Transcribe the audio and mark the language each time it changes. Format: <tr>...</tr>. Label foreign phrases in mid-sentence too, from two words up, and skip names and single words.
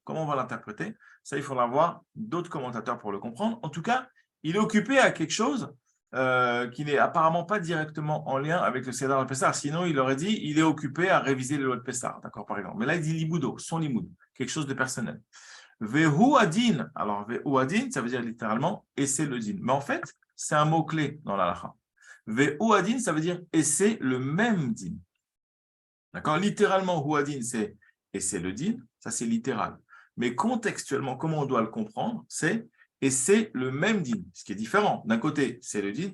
<fr>Comment on va l'interpréter? Ça, il faudra voir d'autres commentateurs pour le comprendre. En tout cas, il est occupé à quelque chose qui n'est apparemment pas directement en lien avec le Seder de Pessah. Sinon, il aurait dit, il est occupé à réviser les lois de Pessah, d'accord, par exemple. Mais là, il dit limoudo, son limoud, quelque chose de personnel.</fr> <he>והוא הדין. Alors, והוא הדין,</he> <fr>ça veut dire littéralement et c'est le din. Mais en fait, c'est un mot-clé dans l'halakha.</fr> <he>והוא הדין,</he> <fr>ça veut dire et c'est le même din. D'accord? Littéralement,</fr> <he>הוא הדין,</he> <fr>c'est et c'est le din. Ça, c'est littéral. Mais contextuellement, comment on doit le comprendre? C'est et c'est le même din. Ce qui est différent. D'un côté, c'est le din.</fr>